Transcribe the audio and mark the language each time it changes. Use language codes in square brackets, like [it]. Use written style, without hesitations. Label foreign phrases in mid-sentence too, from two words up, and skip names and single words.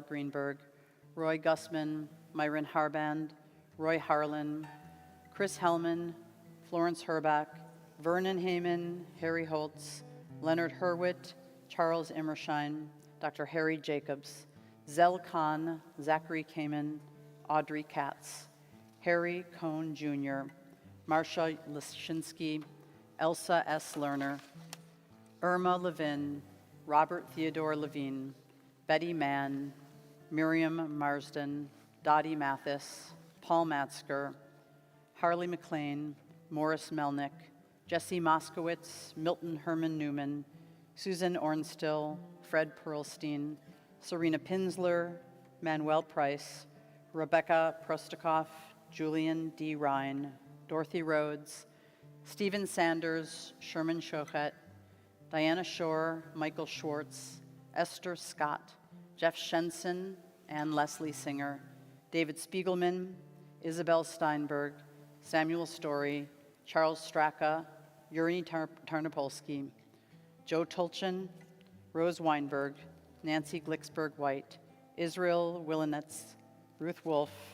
[en] Greenberg, Roy Gussman, Myron Harband, Roy Harlan, Chris Hellman, Florence Herbach, Vernon Heyman, Harry Holtz, Leonard Hurwitz, Charles Immerschein, Dr. Harry Jacobs, Zell Khan, Zachary Kamen, Audrey Katz, Harry Cohn Jr., Marsha Lashinsky, Elsa S. Lerner, Irma Levin, Robert Theodore Levine, Betty Mann, Miriam Marsden, Dottie Mathis, Paul Matzker, Harley McLean, Morris Melnick, Jesse Moskowitz, Milton Herman Newman, Susan Ornstill, Fred Perlstein, Serena Pinsler, Manuel Price, Rebecca Prostikoff, Julian D. Ryan, Dorothy Rhodes, Stephen Sanders, Sherman Shochet, Diana Shore, Michael Schwartz, Esther Scott, Jeff Shenson, and Leslie Singer, David Spiegelman, Isabel Steinberg, Samuel Story, Charles Straka, Yuri Tarnopolsky, Joe Tulchin, Rose Weinberg, Nancy Glicksberg White, Israel Willinetz, Ruth Wolf,